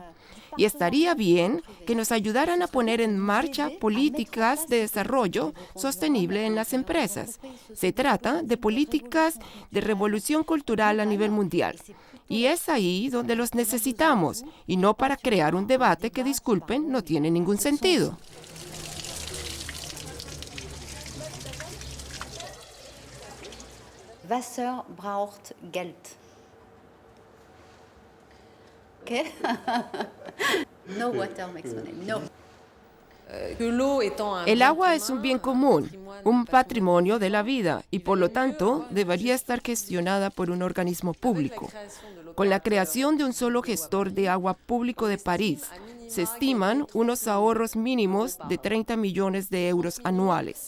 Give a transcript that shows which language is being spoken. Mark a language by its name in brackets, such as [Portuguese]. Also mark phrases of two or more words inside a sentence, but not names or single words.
[Spanish] Y estaría bien que nos ayudaran a poner en marcha políticas de desarrollo sostenible en las empresas. Se trata de políticas de revolución cultural a nivel mundial. Y es ahí donde los necesitamos, y no para crear un debate que, disculpen, no tiene ningún sentido. [German] Wasser braucht Geld. [English] ¿Qué? No water makes money. [Spanish] No. El agua es un bien común, un patrimonio de la vida, y por lo tanto debería estar gestionada por un organismo público. Con la creación de un solo gestor de agua público de París, se estiman unos ahorros mínimos de 30 millones de euros anuales.